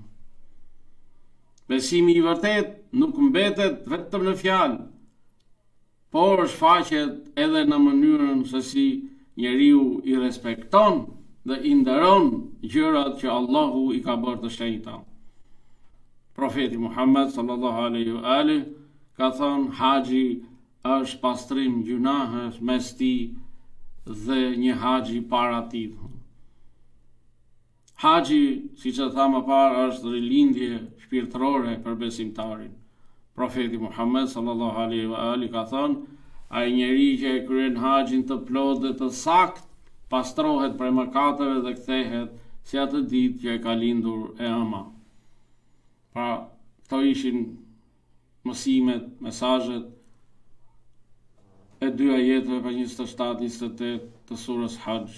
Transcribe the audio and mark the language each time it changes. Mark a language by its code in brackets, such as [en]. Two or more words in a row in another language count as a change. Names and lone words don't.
[sq] Besimi i vërtet nuk mbetet vetëm në fjalë, por shfaqet edhe në mënyrën se si njeriu i respekton dhe i nderon gjërat që Allahu i ka bërë të shenjta. Profeti Muhammed [ar] صلى الله عليه وآله [sq] ka thënë haxhi është pastrim gjunahës mes tij dhe një haxhi para tij. Haxhi, siç e thamë më parë, është rilindje shpirtërore për besimtarin. Profeti Muhammed [ar] صلى الله عليه وآله [sq] ka thënë: ai njeri që e kryen haxhin të plotë dhe të sakt, pastrohet prej mëkateve dhe kthehet si atë ditë që e ka lindur e ëma. Pra, këto ishin mësimet, mesazhet e dy ajeteve për 27-28 të surës Hajj.